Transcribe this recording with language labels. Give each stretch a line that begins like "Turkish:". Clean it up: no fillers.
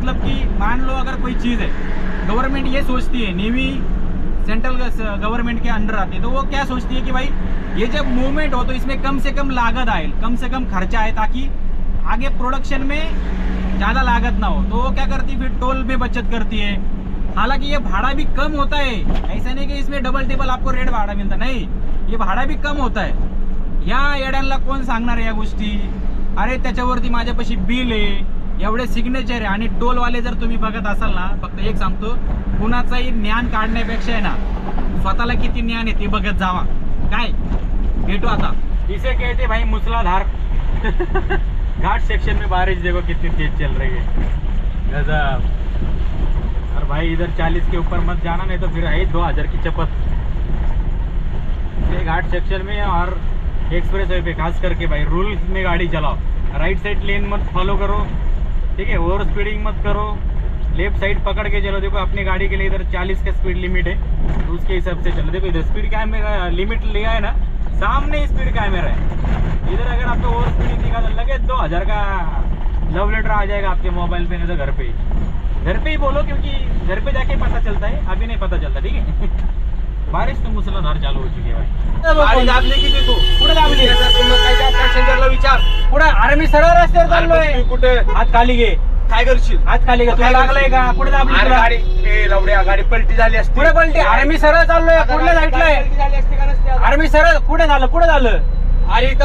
Hindi: मतलब कि मान लो अगर कोई चीज़ है, गवर्नमेंट ये सोचती है, नेवी सेंट्रल गवर्नमेंट के अंडर आती है, तो वो क्या सोचती है कि भाई ये जब मूवमेंट हो तो इसमें कम से कम लागत आए, कम से कम खर्चा आए, ताकि आगे प्रोडक्शन में ज़्यादा लागत ना हो। तो वो क्या करती है, फिर टोल में बचत करती है। हालांकि ये भाड़ा भी कम होता है, ऐसा नहीं कि इसमें डबल टेबल आपको रेट भाड़ा
Marathi: मिळतं, नाही,
Hindi: ये भाड़ा भी कम होता है।
Marathi: या येड्यांना कोण सांगणार या गोष्टी? अरे त्याच्यावरती माझ्यापाशी बिल आहे, एवढे सिग्नेचर आहे, आणि टोलवाले जर तुम्ही बघत असाल ना, फक्त एक सांगतो, कुणाचाही ज्ञान काढण्यापेक्षा आहे ना, स्वतःला किती ज्ञान आहे ते बघत जावा। काय भेटू आता,
Hindi: इसे कहते भाई मूसलाधार। घाट सेक्शन में बारिश देखो कितनी तेज चल रही है, गजब। और भाई इधर 40 के ऊपर मत जाना, नहीं तो फिर है 2000 की चपत। ये घाट सेक्शन में और एक्सप्रेस वे पे खास करके भाई रूल्स में गाड़ी चलाओ। राइट साइड लेन मत फॉलो करो, ठीक है, ओवर स्पीडिंग मत करो, लेफ्ट साइड पकड़ के चलो। देखो अपनी गाड़ी के लिए इधर 40 का स्पीड लिमिट है, तो उसके हिसाब से चलो। देखो इधर स्पीड कैमरा लिमिट लिया है ना, सामने स्पीड कैमरा है। इधर अगर आपको ओवर स्पीडिंग दिखा तो लगे 2000 का लव लेटर आ जाएगा आपके मोबाइल पे, नहीं तो घर पे ही बोलो, क्योंकि घर पे जाके पता चलता है, अभी नहीं पता चलता, ठीक है। बारिश तो मुसळधार चालू हो चुकी है भाई।
Marathi: गाडी दाबली की तू कुठे दाबली? पॅसेंजरला विचार कुठे? अरे मी सरळ रस्त्यावर चाललोय। तू कुठे हात खाली घे, काय करशील? हात खाली घे। तुला लागलंय का? कुठे दाबली अरे तुला? गाडी ए लवड्या, गाडी पलटी झाली असती। कुठे पलटी? अरे मी सरळ चाललोय, कुठल्या साईडला आहे? पलटी झाली असती का नसती आता? अरे मी सरळ, कुठे झालं, कुठे झालं? अरे इथं